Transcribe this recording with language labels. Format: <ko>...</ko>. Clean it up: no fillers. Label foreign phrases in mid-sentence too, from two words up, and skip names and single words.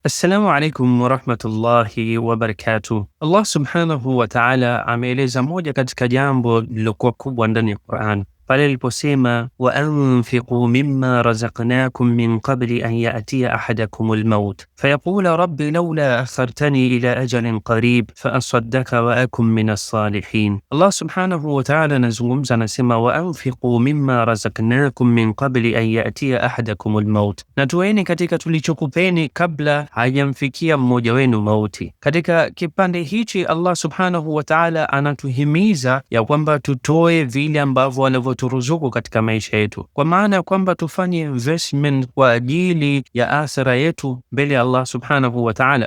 <ar>السلام عليكم ورحمة الله وبركاته. Allah سبحانه وتعالى</ar> <sw>ameeleza moja katika jambo lilokuwa kubwa ndani ya Qur'an pale aliposema,</sw> <ar>وأنفقوا مما رزقناكم من قبل أن يأتي أحدكم الموت فيقول رب لولا أخرتني إلى أجل قريب فأصدق وأكن من الصالحين. Allah سبحانه وتعالى</ar> <sw>anazungumza, anasema</sw> <ar>وأنفقوا مما رزقناكم من قبل أن يأتي أحدكم الموت,</ar> <sw>na toeni katika tulichokupeni kabla hajamfikia mmoja wenu mauti. Katika kipande hichi Allah</sw> <ar>سبحانه وتعالى</ar> <sw>anatuhimiza ya kwamba tutoe vile ambavyo anavyoturuzuku katika maisha yetu, kwa maana ya kwamba tufanye investment kwa ajili ya akhira yetu mbele ya Allah</sw> <ar>سبحانه وتعالى.</ar>